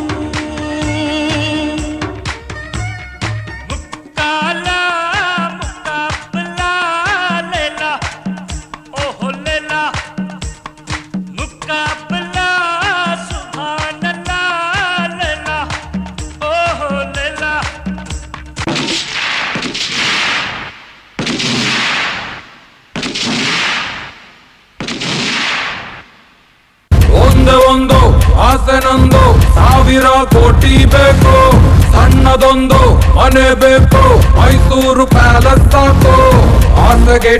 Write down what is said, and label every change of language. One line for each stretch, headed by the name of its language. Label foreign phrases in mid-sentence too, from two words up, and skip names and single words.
Hindi: मुक्काला मुक्काबला लेला ओहो लेला मुक्काबला
Arabic: سبحان الله
Hindi: लेला ओहो लेला
Kannada: ಒಂದೇ ಒಂದು ಆಸೆ ನಂದು ಸಾವಿರ ಕೋಟಿ ಬೇಕು ಸಣ್ಣದೊಂದು ಮನೆ ಬೇಕು ಮೈಸೂರು ಪ್ಯಾಲೇಸ್ ಸಾಕು ಆಸೆಗೆ